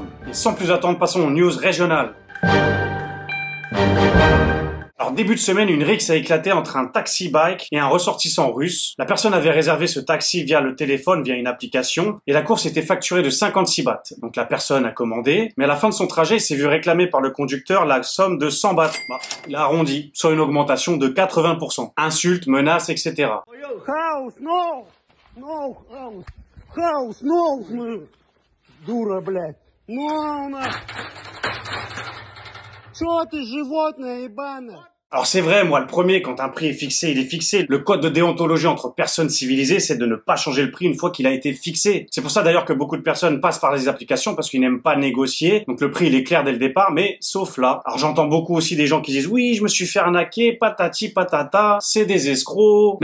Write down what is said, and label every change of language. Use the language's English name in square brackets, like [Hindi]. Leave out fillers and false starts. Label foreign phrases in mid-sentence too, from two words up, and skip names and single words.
[French] Et sans plus attendre, passons aux news régionales. Alors début de semaine, une rixe a éclaté entre un taxi-bike et un ressortissant russe. La personne avait réservé ce taxi via le téléphone, via une application, et la course était facturée de 56 bahts. Donc la personne a commandé, mais à la fin de son trajet, il s'est vu réclamer par le conducteur la somme de 100 bahts. Il a arrondi, soit une augmentation de 80%. Insultes, menaces, etc. [Russian] Хаос, [English] no! No, [Russian] хаос! Хаос, no! Дура, блядь! [English] No, no! [Russian] Чё ты, животное ебаное? [French] Alors c'est vrai, moi le premier, quand un prix est fixé, il est fixé. Le code de déontologie entre personnes civilisées, c'est de ne pas changer le prix une fois qu'il a été fixé. C'est pour ça d'ailleurs que beaucoup de personnes passent par les applications parce qu'ils n'aiment pas négocier. Donc le prix il est clair dès le départ, mais sauf là. Alors j'entends beaucoup aussi des gens qui disent oui, je me suis fait arnaquer, patati patata, c'est des escrocs.